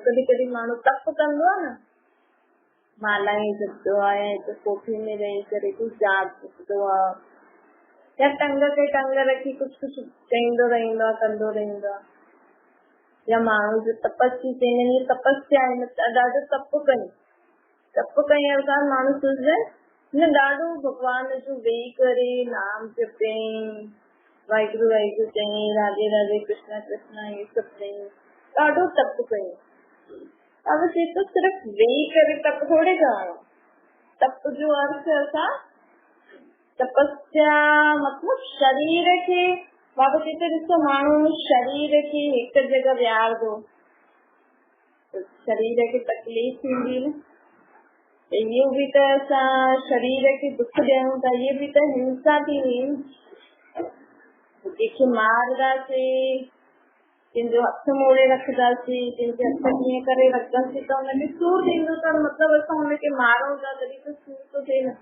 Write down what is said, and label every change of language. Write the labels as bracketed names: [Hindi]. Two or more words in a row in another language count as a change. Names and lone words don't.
[Sindhi] कॾहिं कॾहिं माण्हू तप कंदो आहे न, मालाएं जपंदो आहे, त कोठे में रही करे कुझु जाप जपंदो आहे, या टंग ते टंग रखी कुझु कुझु चईंदो रहंदो आहे, कंदो रहंदो आहे। या माण्हू जो तपस्या चईंदा आहिनि, तपस्या आहे ॾाढो तप कयूं। तप कयूं अर्थात माण्हू सोचंदा आहिनि न ॾाढो भॻवान जो वेही करे नाम जपई, वाहिगुरु वाहिगुरु चई, राधे राधे कृष्णा कृष्णा ये सभु चई, ॾाढो तप कयूं। [Hindi] अब ये तो सिर्फ [Sindhi] वेही करे तप थोड़े करणो। तप जो अर्थ असां तपस्या मतलब शरीर खे, बाबा चए ॾिसो माण्हू शरीर खे हिकु जगह विहारंदो त शरीर खे तकलीफ़ थींदी न। इहो बि त असां शरीर खे दुख ॾियूं था, इहे बि त हिंसा थींदी न। कंहिंखे मारदासीं, कंहिंजो हथ मोड़े रखंदासीं, कंहिंजे हथ कीअं करे रखंदासीं त हुनखे सूर थींदो, त मतिलबु असां हुनखे मारूं था तॾहिं त सूर थो थिए न।